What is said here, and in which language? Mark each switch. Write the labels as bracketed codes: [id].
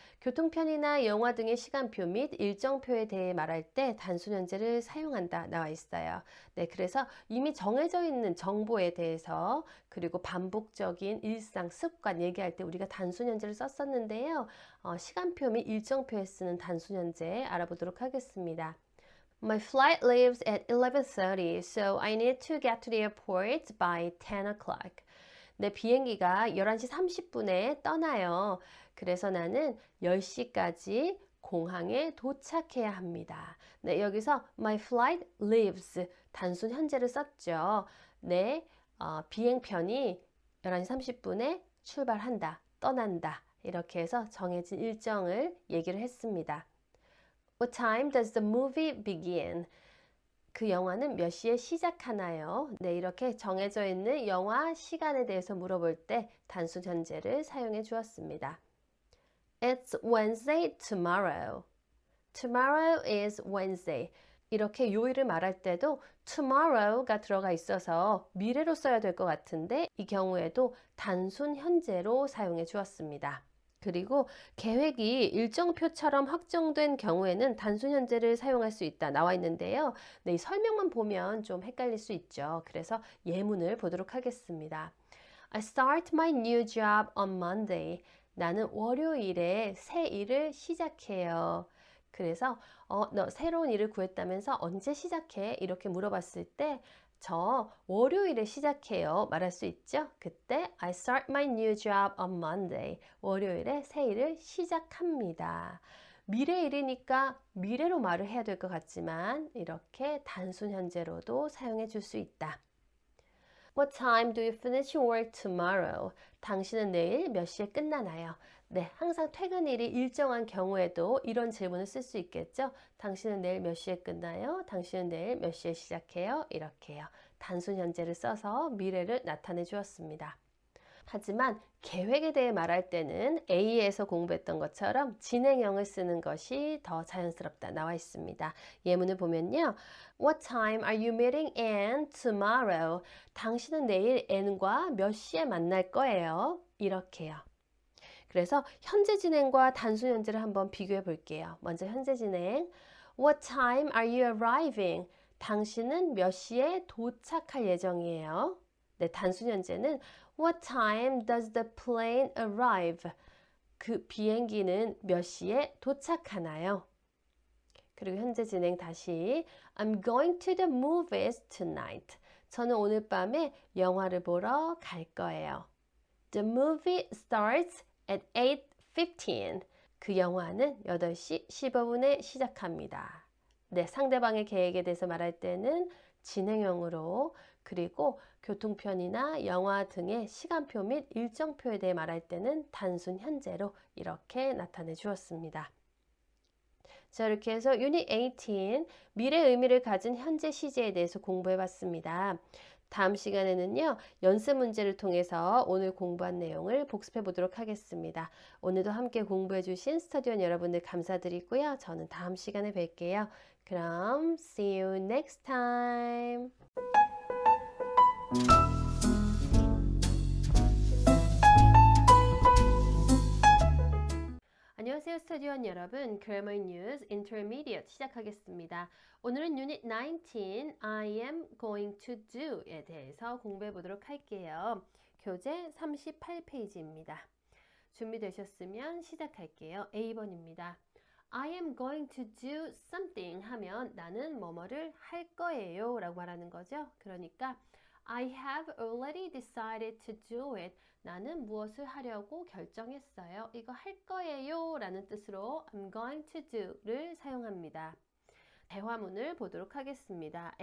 [ko] 교통편이나 영화 등의 시간표 및 일정표에 대해 말할 때 단순 현재를 사용한다 나와 있어요. 네, 그래서 이미 정해져 있는 정보에 대해서 그리고 반복적인 일상 습관 얘기할 때 우리가 단순 현재를 썼었는데요. 시간표 및 일정표에 쓰는 단순 현재 알아보도록 하겠습니다. [en] My flight leaves at 11:30, so I need to get to the airport by 10 o'clock. [ko] 내 비행기가 11시 30분에 떠나요. 그래서 나는 10시까지 공항에 도착해야 합니다. 네, 여기서 [en] my flight leaves [ko] 단순 현재를 썼죠. 내 비행편이 11시 30분에 출발한다, 떠난다. 이렇게 해서 정해진 일정을 얘기를 했습니다. [en] What time does the movie begin? [ko] 그 영화는 몇 시에 시작하나요? 네, 이렇게 정해져 있는 영화 시간에 대해서 물어볼 때 단순 현재를 사용해 주었습니다. [en] It's Wednesday tomorrow. Tomorrow is Wednesday. [ko] 이렇게 요일을 말할 때도 tomorrow가 들어가 있어서 미래로 써야 될 것 같은데 이 경우에도 단순 현재로 사용해 주었습니다. 그리고 계획이 일정표처럼 확정된 경우에는 단순 현재를 사용할 수 있다 나와 있는데요. 네, 이 설명만 보면 좀 헷갈릴 수 있죠. 그래서 예문을 보도록 하겠습니다. [en] I start my new job on Monday. [ko] 나는 월요일에 새 일을 시작해요. 그래서 너 새로운 일을 구했다면서 언제 시작해? 이렇게 물어봤을 때 저 월요일에 시작해요 말할 수 있죠. 그때 [en] I start my new job on Monday. [ko] 월요일에 새 일을 시작합니다. 미래 일이니까 미래로 말을 해야 될 것 같지만 이렇게 단순 현재로도 사용해 줄 수 있다. [en] What time do you finish work tomorrow? [ko] 당신은 내일 몇 시에 끝나나요? 네, 항상 퇴근일이 일정한 경우에도 이런 질문을 쓸 수 있겠죠. 당신은 내일 몇 시에 끝나요? 당신은 내일 몇 시에 시작해요? 이렇게요. 단순 현재를 써서 미래를 나타내 주었습니다. 하지만 계획에 대해 말할 때는 A에서 공부했던 것처럼 진행형을 쓰는 것이 더 자연스럽다 나와 있습니다. 예문을 보면요. [en] What time are you meeting Ann tomorrow? [ko] 당신은 내일 Ann과 몇 시에 만날 거예요? 이렇게요. 그래서 현재 진행과 단순 현재를 한번 비교해 볼게요. 먼저 현재 진행. [en] What time are you arriving? [ko] 당신은 몇 시에 도착할 예정이에요? 네, 단순 현재는 [en] What time does the plane arrive? [ko] 그 비행기는 몇 시에 도착하나요? 그리고 현재 진행 다시 [en] I'm going to the movies tonight. [ko] 저는 오늘 밤에 영화를 보러 갈 거예요. [en] The movie starts at 8:15. [ko] 그 영화는 8시 15분에 시작합니다. 네, 상대방의 계획에 대해서 말할 때는 진행형으로 그리고 교통편이나 영화 등의 시간표 및 일정표에 대해 말할 때는 단순 현재로 이렇게 나타내 주었습니다. 자, 이렇게 해서 유닛 18 미래 의미를 가진 현재 시제에 대해서 공부해 봤습니다. 다음 시간에는요, 연습 문제를 통해서 오늘 공부한 내용을 복습해 보도록 하겠습니다. 오늘도 함께 공부해 주신 스터디원 여러분들 감사드리고요. 저는 다음 시간에 뵐게요. 그럼 [en] see you next time. [ko] 안녕하세요 스터디원 여러분, Grammar News Intermediate 시작하겠습니다. 오늘은 유닛 19 I am going to do에 대해서 공부해 보도록 할게요. 교재 38페이지입니다. 준비되셨으면 시작할게요. A번입니다. [en] I am going to do something [ko] 하면 나는 뭐뭐를 할 거예요 라고 말하는 거죠. 그러니까 [en] I have already decided to do it. [ko] 나는 무엇을 하려고 결정했어요. 이거 할 거예요 라는 뜻으로 I'm going to do를 사용합니다. 대화문을 보도록 하겠습니다.